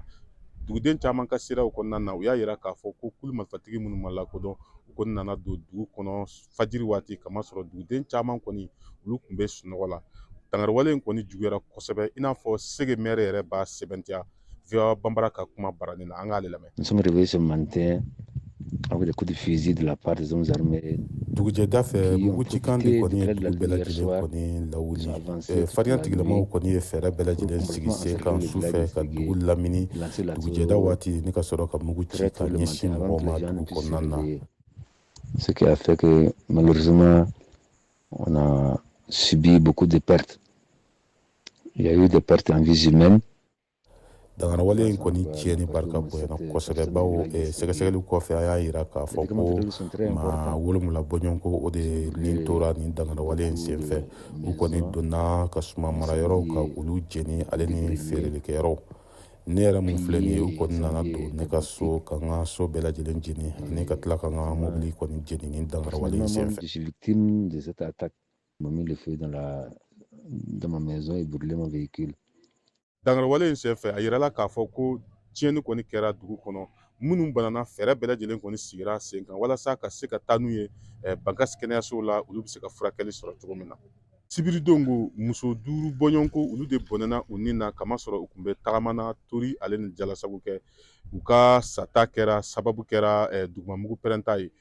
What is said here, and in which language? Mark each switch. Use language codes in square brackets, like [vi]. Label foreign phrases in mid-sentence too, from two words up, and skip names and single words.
[bm] Duguden caman ka seerew kɔnɔna na u y'a yira k'a fɔ ko kulu marifatigi minnu ma lakodɔn u kɔni nana don dugu kɔnɔ fajiri waati kamasɔrɔ duguden caman kɔni olu tun bɛ sunɔgɔ la. Dangarwale in kɔni juguyara kosɛbɛ i n'a fɔ Sege maire yɛrɛ b'a sɛbɛntiya VOA Banbara ka kuma barani na an k'ale lamɛn. [fr] Nous sommes réveillés ce matin avec des coups de fusil de la part des hommes armés. [bm] Dugujɛda fɛ [fr] qui ont [bm] mugucikan de [fr] profité [bm] kɔni [fr] du [bm] ye [fr] clair de la [bm] dugu bɛɛ [fr] lumière [bm] lajɛlen [fr] soir [bm] kɔni lawuli. [fr] pour avancer toute [bm] Farinya la tigilamaw [fr] nuit [bm] kɔni ye fɛɛrɛ bɛɛ lajɛlen [fr] pour [bm] sigi sen [fr] complètement [bm] kan [fr] encercler le [bm] su [fr] village [bm] fɛ [fr] de [bm] ka dugu [fr] Ségué, [bm] lamini. [fr] lancer [bm] Dugujɛda [fr] l'assaut [bm] waati ni ka sɔrɔ ka mugu ci [fr] très [bm] ka [fr] tôt le [bm] ɲɛsin [fr] matin avant [bm] mɔgɔw [fr] que [bm] ma [fr] les gens ne [bm] dugu [fr] puissent se [bm] kɔnɔna na. [fr] réveiller. Ce qui a fait que malheureusement on a subi beaucoup de pertes. Il y a eu des pertes en vies humaines. [bm] Dangarwale in kɔni tiɲɛni barika bonyana kosɛbɛ bawo sɛgɛsɛgɛliw kɔfɛ a y'a yira k'a fɔ ko maa 7 bɔɲɔgɔnko o de nin tora nin dangarwale in senfɛ u kɔni donna ka suma marayɔrɔw ka olu jeni ale ni feerelikɛyɔrɔw. Ne yɛrɛ mun filɛ nin ye u kɔni nana don ne ka so ka n ka so bɛɛ lajɛlen jeni ani ka tila ka n ka mobili kɔni jeni nin dangarwale in senfɛ. [fr] Je suis victime de cette attaque. Ils m'ont mis le feu dans ma maison et brûlé mon véhicule. [bm] Dangarwale in senfɛ a yirala k'a fɔ ko tiɲɛni kɔni kɛra dugu kɔnɔ minnu banana fɛɛrɛ bɛɛ lajɛlen kɔni sigira sen kan walasa ka se ka taa n'u ye Bankasi kɛnɛyasow la olu bɛ se ka furakɛli sɔrɔ cogo min na. Sibiridongo muso 5 bɔɲɔgɔnko olu de bɔnɛna u nin na kamasɔrɔ u tun bɛ tagamana tori ale ni jalasago kɛ u ka sata kɛra sababu kɛra dugumamugu pɛrɛnta ye.